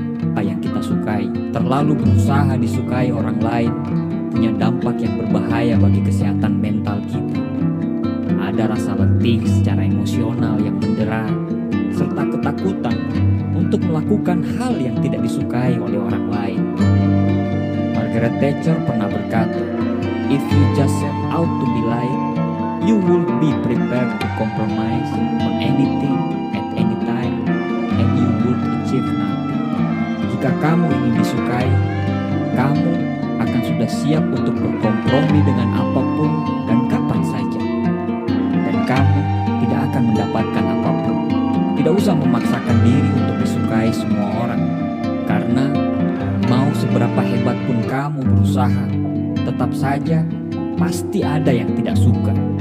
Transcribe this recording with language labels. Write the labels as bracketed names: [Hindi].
[Indonesian] Apa yang kita sukai selalu berusaha disukai orang lain punya dampak yang berbahaya bagi kesehatan mental kita. Ada rasa letih secara emosional yang mendera, serta ketakutan untuk melakukan hal yang tidak disukai oleh orang lain. Margaret Thatcher pernah berkata, [English] "If you just set out to be liked, you will be prepared to compromise on anything at any time, and you would achieve nothing." [Indonesian] Jika kamu ingin disukai, kamu akan sudah siap untuk berkompromi dengan apapun dan kapan saja. Dan kamu tidak akan mendapatkan apapun. Tidak usah memaksakan diri untuk disukai semua orang, karena mau seberapa hebat pun kamu berusaha, tetap saja pasti ada yang tidak suka.